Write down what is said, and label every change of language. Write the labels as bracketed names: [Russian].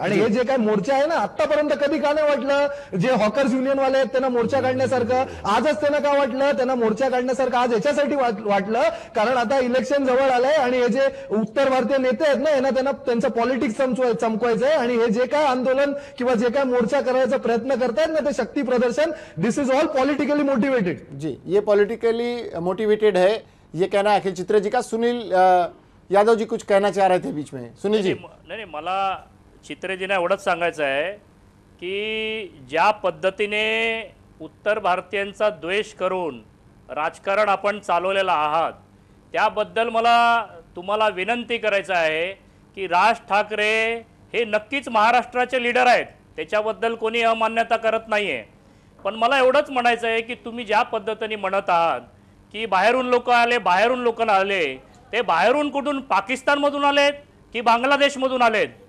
[Marathi] आणि हे जे काय मोर्चा आहे ना, आतापर्यंत कधी का नाही वाटलं जे हॉकर्स युनियन वाले आहेत त्यांना मोर्चा काढण्यासारखं, आजच त्यांना का वाटलं त्यांना मोर्चा काढण्यासारखं? आज याच्यासाठी वाटलं कारण आता इलेक्शन जवळ आलंय आणि हे जे उत्तर भारतीय नेते आहेत ना, यांना त्यांचं पॉलिटिक्स चमकवायचंय, आणि हे जे काय आंदोलन किंवा जे काय मोर्चा करायचा प्रयत्न करतायत ना, ते शक्ती प्रदर्शन, [English] This is all politically motivated. [Hindi] जी, ये पॉलिटिकली मोटिवेटेड है, ये कहना अखिल चित्रे जी का। सुनील यादव जी कुछ कहना चाह रहे थे बीच में। सुनील जी। [Marathi] नाही, मला चित्रेजींना एवढंच सांगायचं आहे की ज्या पद्धतीने उत्तर भारतीयांचा द्वेष करून राजकारण आपण चालवलेलं आहात, त्याबद्दल मला तुम्हाला विनंती करायचं आहे की राज ठाकरे हे नक्कीच महाराष्ट्राचे लीडर आहेत, त्याच्याबद्दल कोणी अमान्यता करत नाही आहे, पण मला एवढंच म्हणायचं आहे की तुम्ही ज्या पद्धतीने म्हणत आहात की बाहेरून लोक आले, बाहेरून लोक आले, ते बाहेरून कुठून पाकिस्तानमधून आलेत की बांगलादेशमधून आलेत?